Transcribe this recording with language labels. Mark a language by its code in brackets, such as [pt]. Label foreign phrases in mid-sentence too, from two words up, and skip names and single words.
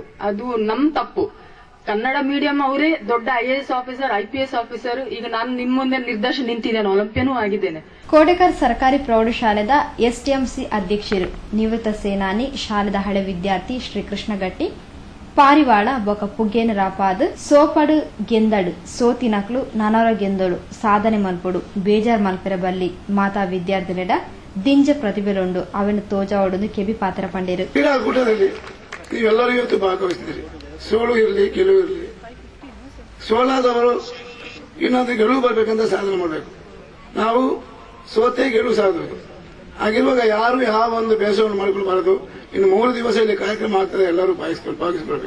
[kn] ಅದು ನಮ್ ತಪ್ಪು. ಕನ್ನಡ ಮೀಡಿಯಂ ಅವರೇ ದೊಡ್ಡ [en] IAS officer, IPS officer. [kn] ಈಗ ನಾನು ನಿಮ್ ಮುಂದೆ ನಿರ್ದೇಶನ ನಿಂತಿದ್ದೇನೆ, ಒಲಿಂಪಿಯನೂ ಆಗಿದ್ದೇನೆ. [tcy] ಕೋಡೆಕರ್ ಸರ್ಕಾರಿ ಪ್ರೌಢಶಾಲೆದ STMC ಅಧ್ಯಕ್ಷರು ನಿವೃತ್ತ ಸೇನಾನಿ ಶಾಲೆದ ಹಳೆ ವಿದ್ಯಾರ್ಥಿ ಶ್ರೀ ಕೃಷ್ಣಗಟ್ಟಿ ಪಾರಿವಾಳ ಬೊಕ ಪುಗ್ಗೇನ ರಾಪಾದ್ ಸೋಪಡು ಗೆಂದಡು ಸೋತಿನಕ್ಲು ನನರ ಗೆಂದಳು ಸಾಧನೆ ಮಲ್ಪಡು ಬೇಜಾರ್ ಮಲ್ಪೆರ ಬಲ್ಲಿ ಮಾತಾ ವಿದ್ಯಾರ್ಥಿನಿಡ ದಿಂಜ ಪ್ರತಿಭೆಲುಂಡು ಅವನ ತೋಜಾವಡೊಂದು ಕೆಬಿ ಪಾತ್ರ ಪಂಡೇರು. [kn] ಕ್ರೀಡಾಕೂಟದಲ್ಲಿ ನೀವೆಲ್ಲರೂ ಇವತ್ತು ಭಾಗವಹಿಸಿದ್ದೀರಿ. ಸೋಲು ಇರಲಿ ಗೆಲುವು ಇರಲಿ. ಸೋಲಾದವರು ಇನ್ನೊಂದು ಗೆಲುವು ಬರಬೇಕಂತ ಸಾಧನೆ ಮಾಡಬೇಕು. ನಾವು ಸೋತೆ ಗೆಲುವು ಸಾಧಬೇಕು. ಹಾಗಿರುವಾಗ ಯಾರು ಯಾವ ಒಂದು ಬೇಸರವನ್ನು ಮಾಡಿಕೊಳ್ಬಾರದು. ಇನ್ನು 3 ದಿವಸ ಇಲ್ಲಿ ಕಾರ್ಯಕ್ರಮ ಆಗ್ತದೆ, ಎಲ್ಲರೂ ಭಾಗಿಸಿಕೊಳ್ಬೇಕು.